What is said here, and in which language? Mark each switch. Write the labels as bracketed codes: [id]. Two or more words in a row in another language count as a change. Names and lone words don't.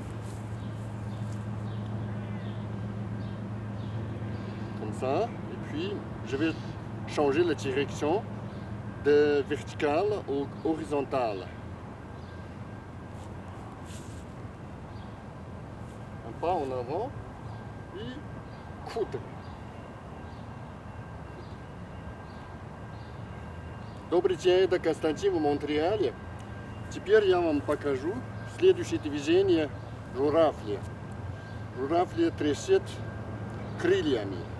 [fr] Comme ça. Et puis, je vais changer la direction de verticale au horizontale. Un pas en avant. И coude. [ru] Добрый день, это Константин в Монреале. Теперь я вам покажу следующее движение журавля. Журавль трясет крыльями.